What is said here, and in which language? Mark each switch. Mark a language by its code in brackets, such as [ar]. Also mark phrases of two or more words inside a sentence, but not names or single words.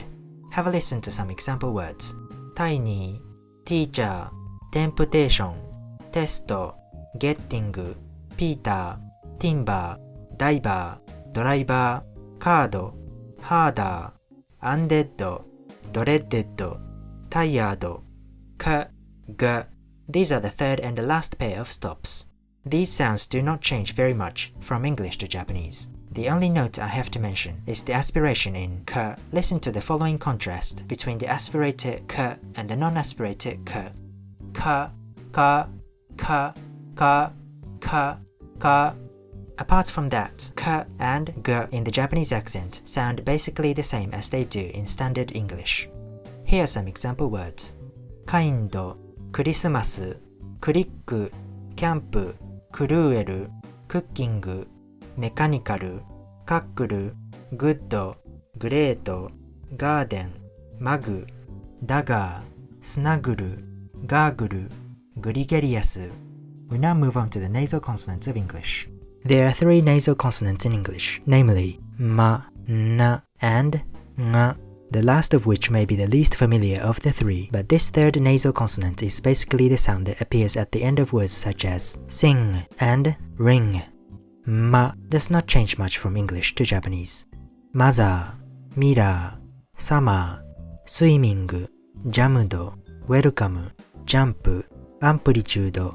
[en] Have a listen to some example words. Tiny, teacher, temptation, test, getting, Peter, timber, diver, driver, card, harder, undead, dreaded, tired, k, g, These are the third and the last pair of stops. These sounds do not change very much from English to Japanese. The only note I have to mention is the aspiration in k. Listen to the following contrast between the aspirated k and the non-aspirated k. Ka, ka, ka, ka, ka, ka. Apart from that, k and g in the Japanese accent sound basically the same as they do in standard English. Here are some example words. Kind, Christmas, click, camp, cruel, cooking, mechanical, cackle, good, great, garden, mug, dagger, snuggle, gargle, gregarious. We now move on to the nasal consonants of English. There are three nasal consonants in English, namely ma, na, and nga, the last of which may be the least familiar of the three, but this third nasal consonant is basically the sound that appears at the end of words such as sing and ring. Ma does not change much from English to Japanese. Mother, mirror, summer, swimming, jammed, welcome, jump, amplitude.